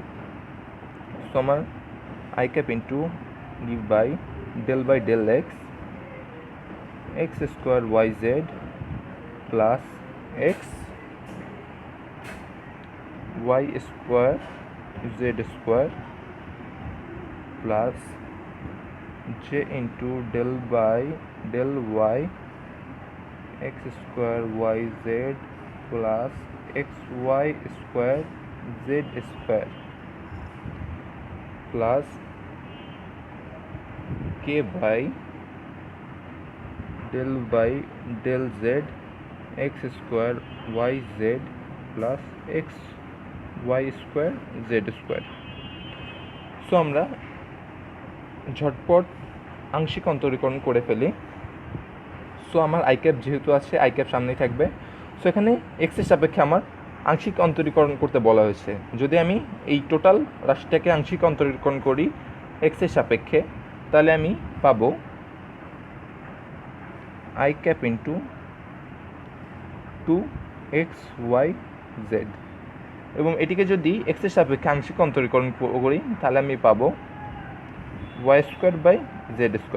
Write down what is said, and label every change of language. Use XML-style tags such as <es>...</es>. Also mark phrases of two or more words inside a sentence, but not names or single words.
<en>so আমার i cap into d by del x x square y z plus x y square z square plus j into del by del y x square y z plus x y square z square plus k by del z x square y z plus x y square z square।</en> <bn>সো আমরা ঝটপট আংশিক অন্তরীকরণ করে ফেলি। সো আমার</bn> <en>i cap</en> <bn>যেহেতু আছে,</bn> <en>i cap</en> <bn>সামনেই থাকবে। সো এখানে এক্সের সাপেক্ষে আমার আংশিক অন্তরীকরণ করতে বলা হয়েছে। যদি আমি এই টোটাল রাশিটাকে আংশিক অন্তরীকরণ করি এক্সের সাপেক্ষে, তাহলে আমি পাবো</bn> <en>i cap into</en> <bn>2xyz, এবং এটিকে যদি এক্সের সাপেক্ষে আংশিক অন্তরীকরণ করি তাহলে আমি পাবো</bn> <en>y square by z square.</en>